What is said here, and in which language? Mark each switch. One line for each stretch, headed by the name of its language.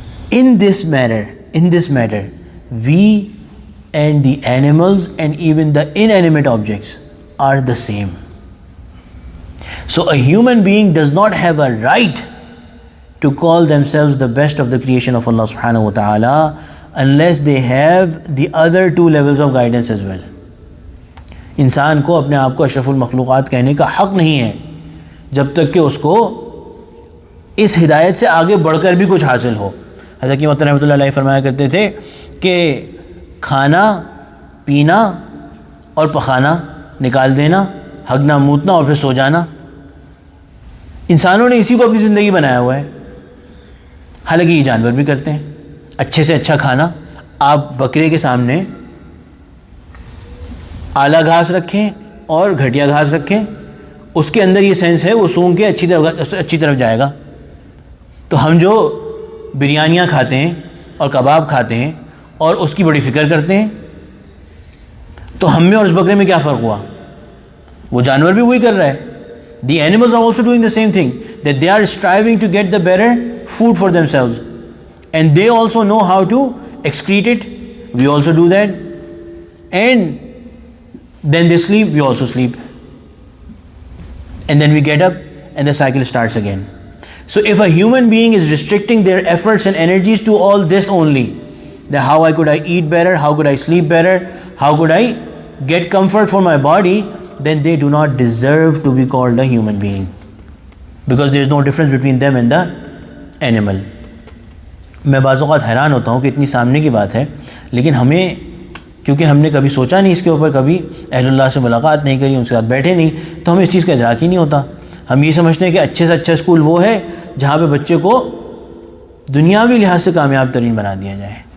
English: In this matter, we and the animals and even the inanimate objects are the same. So a human being does not have a right to call themselves the best of the creation of Allah subhanahu wa ta'ala unless they have the other 2 levels of guidance as well.
Urdu: انسان کو اپنے آپ کو اشرف المخلوقات کہنے کا حق نہیں ہے جب تک کہ اس کو اس ہدایت سے آگے بڑھ کر بھی کچھ حاصل ہو۔ حضرت کی رحمۃ اللہ علیہ فرمایا کرتے تھے کہ کھانا، پینا اور پخانا، نکال دینا، ہگنا موتنا اور پھر سو جانا، انسانوں نے اسی کو اپنی زندگی بنایا ہوا ہے۔ حالانکہ یہ جانور بھی کرتے ہیں۔ اچھے سے اچھا کھانا، آپ بکرے کے سامنے اعلیٰ گھاس رکھیں اور گھٹیا گھاس رکھیں، اس کے اندر یہ سینس ہے وہ سونگھ کے اچھی طرف جائے گا. تو ہم جو بریانیاں کھاتے ہیں اور کباب کھاتے ہیں اور اس کی بڑی فکر کرتے ہیں، تو ہم میں اور اس بکرے میں کیا فرق ہوا؟ وہ جانور بھی وہی کر رہا ہے.
English: The animals are also doing the same thing, that they are striving to get the better food for themselves, and they also know how to excrete it. We also do that, and then they sleep, we also sleep, and then we get up and the cycle starts again. So if a human being is restricting their efforts and energies to all this only, that how could I eat better, how could I sleep better, how could I get comfort for my body, then they do not deserve to be called a human being, because there is no difference between them and the animal.
Urdu: میں بعض اوقات حیران ہوتا ہوں کہ اتنی سامنے کی بات ہے، لیکن ہمیں کیونکہ ہم نے کبھی سوچا نہیں اس کے اوپر، کبھی اہل اللہ سے ملاقات نہیں کری، ان کے ساتھ بیٹھے نہیں، تو ہمیں اس چیز کا ادراک ہی نہیں ہوتا. ہم یہ سمجھتے ہیں کہ اچھے سے اچھا اسکول وہ ہے جہاں پہ بچے کو دنیاوی لحاظ سے کامیاب ترین بنا دیا جائے.